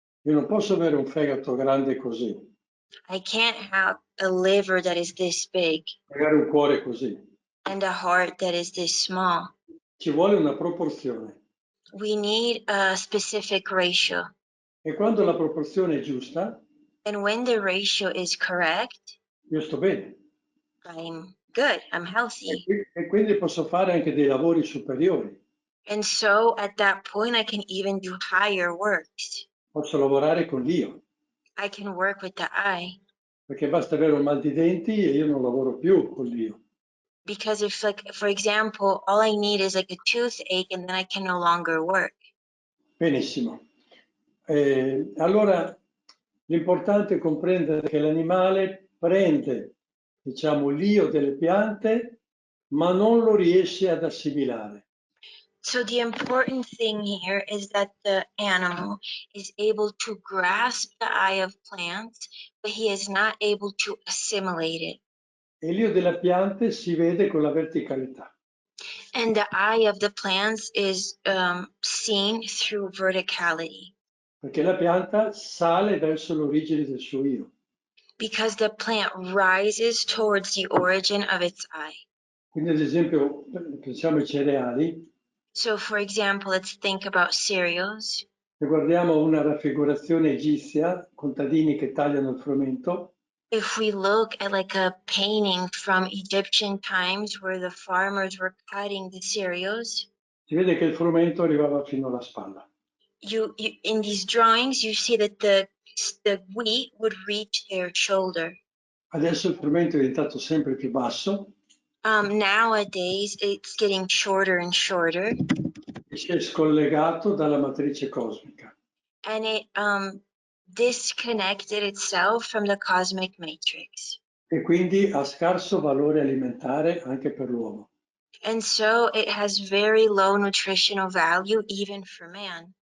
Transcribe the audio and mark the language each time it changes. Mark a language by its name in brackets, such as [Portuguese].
[Italian] Io non posso avere un fegato grande così, [English] I can't have a liver that is this big [Italian] magari un cuore così. [English] and a heart that is this small. [Italian] Ci vuole una proporzione. [English] We need a specific ratio. [Italian] E quando la proporzione è giusta, [English] And when the ratio is correct, [Italian] io sto bene. [English] I'm good, I'm healthy. [Italian] E quindi posso fare anche dei lavori superiori. [English] And so at that point, I can even do higher works. [Italian] Posso lavorare con l'io. [English] I can work with the I. [Italian] Perché basta avere un mal di denti e io non lavoro più con l'io. [English] Because if, like, for example, all I need is like a toothache and then I can no longer work. [Italian] Benissimo. Allora L'importante è comprendere che l'animale prende, diciamo, l'io delle piante, ma non lo riesce ad assimilare. [English] So the important thing here is that the animal is able to grasp the eye of plants, but he is not able to assimilate it. [Italian] E l'io della piante si vede con la verticalità. [English] And the eye of the plants is seen through verticality. [Italian] Perché la pianta sale verso l'origine del suo io. [English] Because the plant rises towards the origin of its eye. [Italian] Quindi ad esempio, pensiamo ai cereali, [English] So for example, let's think about cereals. [Italian] se guardiamo una raffigurazione egizia, contadini che tagliano il frumento, [English] If we look at like a painting from Egyptian times where the farmers were cutting the cereals, [Italian] si vede che il frumento arrivava fino alla spalla. [English] you in these drawings you see that the wheat would reach their shoulder. [Italian] Adesso il frumento è diventato sempre più basso [English] Nowadays it's getting shorter and shorter, [Italian] e si è scollegato dalla matrice cosmica. [English] and it disconnected itself from the cosmic matrix. [Italian] E quindi ha scarso valore alimentare anche per l'uomo. [English] And so it has very low nutritional value even for man.